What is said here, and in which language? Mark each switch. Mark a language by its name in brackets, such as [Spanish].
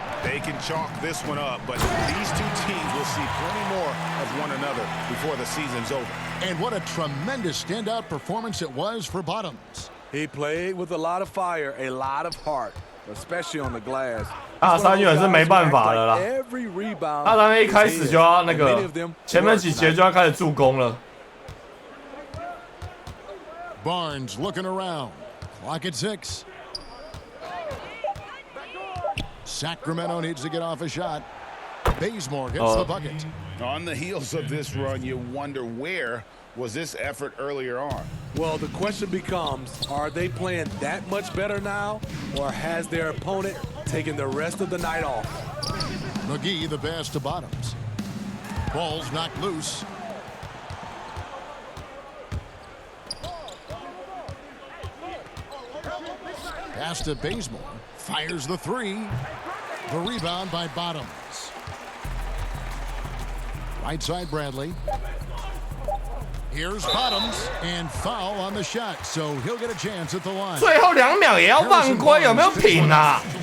[English] They can chalk this one up, but these two teams will see plenty more of one another before the season's over. And what a tremendous standout performance it was for Bottoms. He played with a lot of fire, a lot of heart. Especially on the glass. [Chinese] 大三元是没办法了啦。大三元一开始就要那个，前面几节就要开始助攻了。 [English] Barnes looking around. Clock at 6. Sacramento needs to get off a shot. Bazemore gets the bucket. On the heels of this run, you wonder where was this effort earlier on? Well, the question becomes, are they playing that much better now, or has their opponent taken the rest of the night off? McGee the pass to Bottoms. Ball's knocked loose. Pass to Bazemore. Fires the 3. The rebound by Bottoms. Right side Bradley. Here's Bottoms and foul on the shot, so he'll get a chance at the line. [Chinese] 最后2秒也要犯规，有没有品啊？